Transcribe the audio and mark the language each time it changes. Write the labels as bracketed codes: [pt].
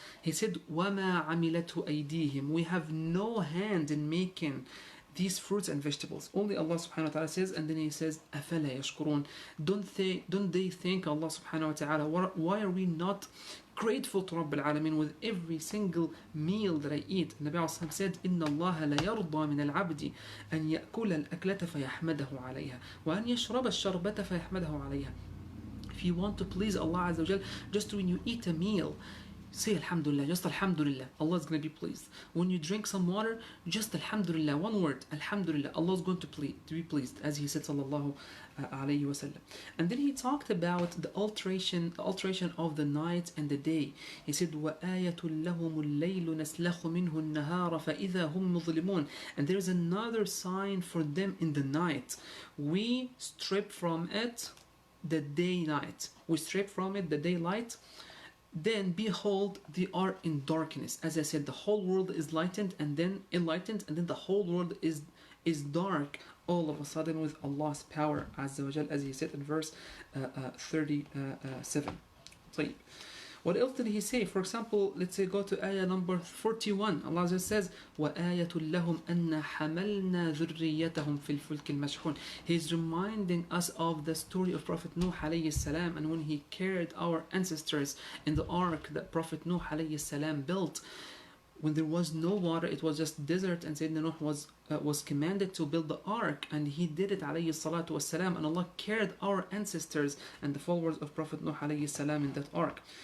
[en] He said, [ar] وَمَا عَمِلَتْهُ أَيْدِيهِمْ, [en] we have no hand in making these fruits and vegetables. Only Allah subhanahu wa ta'ala says, and then He says, [ar] أَفَلَا يَشْكُرُونَ, [en] don't they thank Allah subhanahu wa ta'ala? Why are we not grateful to Rabbil Alameen with every single meal that I eat? Nabi Al-Sam said, [ar] إِنَّ اللَّهَ لَيَرْضَى مِنَ الْعَبْدِ أَنْ يَأْكُلَ الْأَكْلَةَ فَيَحْمَدَهُ عَلَيْهَ وَأَنْ يَشْرَبَ الشَّرْبَةَ فَيَحْمَدَهُ عَلَيْهَ. [en] If you want to please Allah Azza wa Jal, just when you eat a meal, say Alhamdulillah, just Alhamdulillah, Allah is going to be pleased. When you drink some water, just Alhamdulillah, one word, Alhamdulillah, Allah is going to be pleased, as He said, sallallahu alayhi wa sallam. And then He talked about the alteration of the night and the day. He said, [ar] وَآيَةٌ لَهُمُ اللَّيْلُ نَسْلَخُ مِنْهُ النَّهَارَ فَإِذَا هُمْ مُظْلِمُونَ. [en] And there is another sign for them in the night. We strip from it the day-night. We strip from it the daylight. Then behold, they are in darkness. As I said, the whole world is lightened and then enlightened, and then the whole world is dark all of a sudden with Allah's power, Azza wa Jal, as He said in verse 37. So, what else did He say? For example, let's say go to ayah number 41. Allah just says, [ar] وَآيَةٌ لَهُمْ أَنَّا حَمَلْنَا ذُرِّيَّتَهُمْ فِي الْفُلْكِ الْمَشْحُونِ. [en] He's reminding us of the story of Prophet Nuh alayhi salam, and when he carried our ancestors in the ark that Prophet Nuh alayhi salam built. When there was no water, it was just desert, and Sayyidina Nuh was commanded to build the ark, and he did it alayhi salatu wassalam, and Allah carried our ancestors and the followers of Prophet Nuh alayhi salam in that ark.